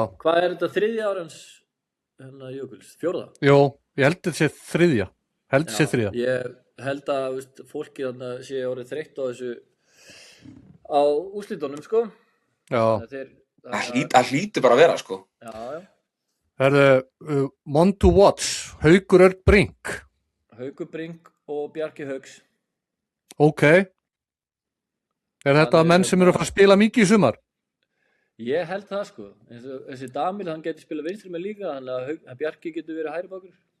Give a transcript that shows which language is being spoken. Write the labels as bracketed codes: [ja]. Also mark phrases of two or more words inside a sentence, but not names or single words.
[is] Hvað er þetta 3. árans Jökuls? 4? Jó, ég held þetta sé 3. Ég held að fólki sé orðið þreytt á á úrslitunum, sko. Já. Það hlýtur bara að vera, sko. Já. Herðu, [en] one to watch, [is] Haukur Örn Brink. Haukur Brink og Bjarki Hauks. Ok. Þetta menn sem eru að fara að spila mikið í sumar? Ég held það, sko. Þessi Damil, hann getur spilað vinstri með líka, þannig að Bjarki getur verið hægri bakur.